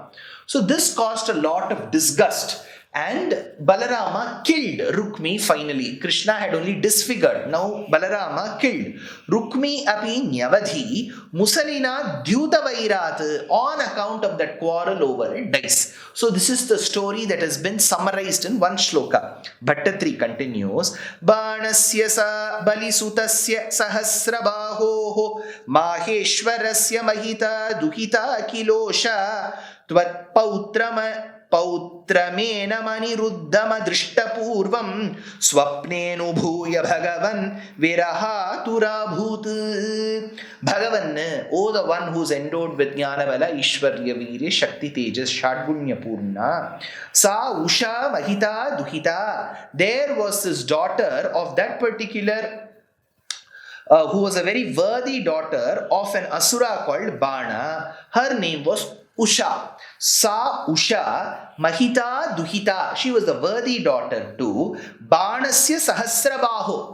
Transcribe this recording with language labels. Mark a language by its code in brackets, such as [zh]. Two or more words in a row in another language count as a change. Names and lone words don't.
[en] So this caused a lot of disgust. And Balarama killed Rukmi finally. Krishna had only disfigured. Now Balarama killed. Rukmi [sa] अपि न्यवधि मुसलिना द्यूतवैरात् [en] on account of that quarrel over a dice. So this is the story that has been summarized in one shloka. Bhaṭṭatiri continues. [sa] बाणस्य सा बलिसुतस्य सहस्रबाहो माहेश्वरस्य महिता दुहिता किलोषा त्वत् पौत्रमेन मनिरुद्धम दृष्टपूर्वम् स्वप्नेनुभूय भगवन् विरहातुराभूत्. Bhagavan, [en] oh the one who's endowed with [sa] ज्ञानवल ऐश्वर्य वीर्य शक्ति तेजस् षाड्गुण्य पूर्ण. सा उषा महिता दुहिता. [en] There was this daughter of that particular who was a very worthy daughter of an asura called Bana. Her name was Usha. [sa] सा उषा महिता दुहिता. [en] She was the worthy daughter to [sa] बाणस्य सहस्रबाहो.